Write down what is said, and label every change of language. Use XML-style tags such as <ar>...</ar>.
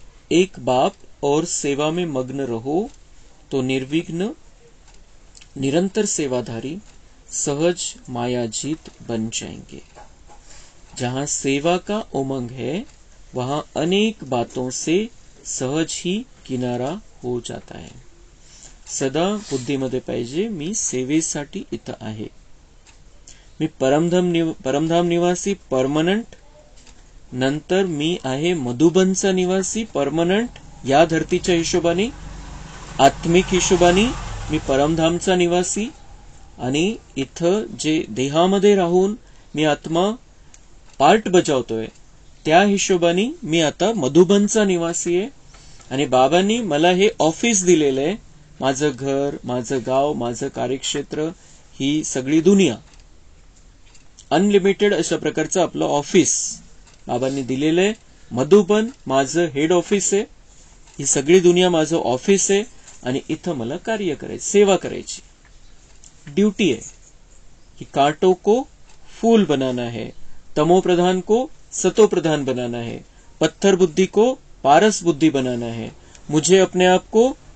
<hi>एक बाप और सेवा में मग्न रहो तो निर्विघ्न निरंतर सेवाधारी सहज मायाजीत बन जाएंगे। जहां सेवा का उमंग है वहां अनेक बातों से सहज ही किनारा हो जाता है।</hi> <mr>सदा बुद्धीमध्ये पाहिजे मी सेवेसाठी इथं आहे, मी परमधाम निवासी परमनंट, नंतर मी आहे मधुबनचा निवासी परमनंट या धरतीच्या हिशोबाने, आत्मिक हिशोबाने मी परमधामचा निवासी, आणि इथं जे देहामध्ये राहून मी आत्मा पार्ट बजावतोय त्या हिशोबाने मी आता मधुबनचा निवासी आहे। आणि बाबांनी मला हे ऑफिस दिलेलं आहे, माझं घर, माझं गाव, माझं कार्यक्षेत्र, ही सगळी दुनिया, अनलिमिटेड अशा प्रकारचं आपलं ऑफिस बाबांनी दिलेलं आहे। मधुबन माझं हेड ऑफिस आहे, ही सगळी दुनिया माझं ऑफिस आहे, आणि इथं मला कार्य करायचं, सेवा करायची</mr> <hi>ड्यूटी है कि कांटों को फूल बनाना है, तमो प्रधान को सतो प्रधान बनाना है, पत्थर बुद्धि को पारस बुद्धि बनाना है, मुझे अपने आप को</hi>